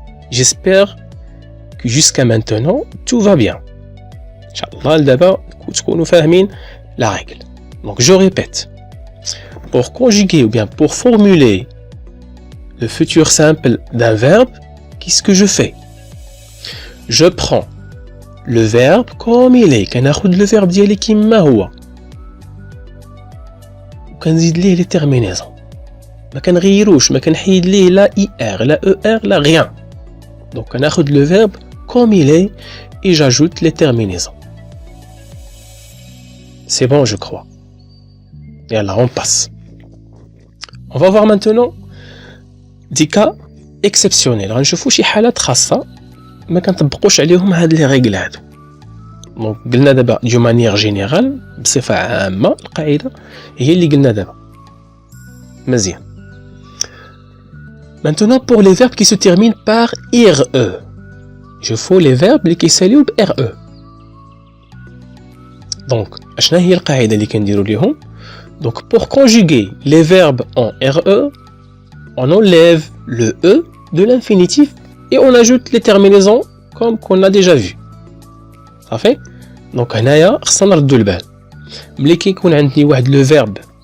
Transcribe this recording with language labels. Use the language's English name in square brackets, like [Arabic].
[French] J'espère que jusqu'à maintenant tout va bien. Inch'Allah d'abord [Arabic] تكونوا فاهمين [French] la règle. Donc je répète. Pour conjuguer ou bien pour formuler le futur simple d'un verbe, qu'est-ce que je fais? Je prends le verbe comme il est. [Arabic] كناخد le verbe ديالي كيما هو. وكنزيد ليه les terminaisons. ما كنغيروش، ما كنحيد ليه لا IR, لا ER, لا rien. [French] Donc [Arabic] كناخد [French] le verbe comme il est et j'ajoute les terminaisons. C'est bon, je crois. Et là, on passe. On va voir maintenant des cas exceptionnels. [Arabic] غنشوفوا شي حالات خاصة ما كنطبقوش عليهم هاد لي ريغل هادو. دونك قلنا دابا دو مانيير جينيرال بصفة عامة القاعدة هي اللي قلنا دابا. مزيان. [French] Maintenant pour les verbes qui se terminent par IRE. Je faut les verbes [Arabic] اللي كيساليو ب [French] RE. Donc [Arabic] اشنا هي القاعدة اللي كنديروا ليهم؟ [French] Donc pour conjuguer les verbes en RE, on enlève le E de l'infinitif et on ajoute les terminaisons comme qu'on a déjà vu. Ça fait? Donc [Arabic] هنايا خصنا نردو البال. ملي كيكون عندي واحد le verbe